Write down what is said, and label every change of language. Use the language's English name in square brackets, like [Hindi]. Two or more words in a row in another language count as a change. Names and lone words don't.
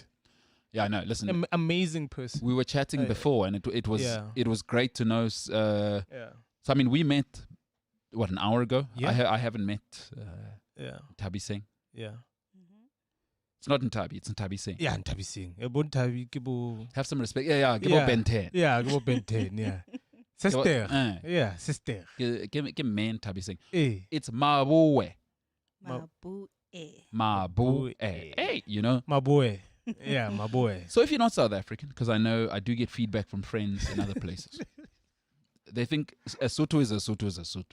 [English] Yeah, I know. Listen, Amazing person. we were chatting before, and it was Yeah. it was great to know. Yeah. So I mean, we met an hour ago. Yeah. I haven't met Yeah. Nthabi Singh. Yeah. It's not Nthabi. It's Nthabi Singh. Yeah, Nthabi Singh. Nthabi [Southern Sotho] ke bo. [English] Have some respect. Yeah. Give up Ben 10. Yeah, [Southern Sotho] ke bo [English] Ben 10, yeah. Sister. Yeah, sister. Give man Nthabi Singh. Hey. It's Maboee. Maboee. Maboee. Hey, you know. Maboee. Yeah, Maboee. So if you're not South African, because I know I do get feedback from friends in other places, they think a Sotho is a Sotho is a Sotho.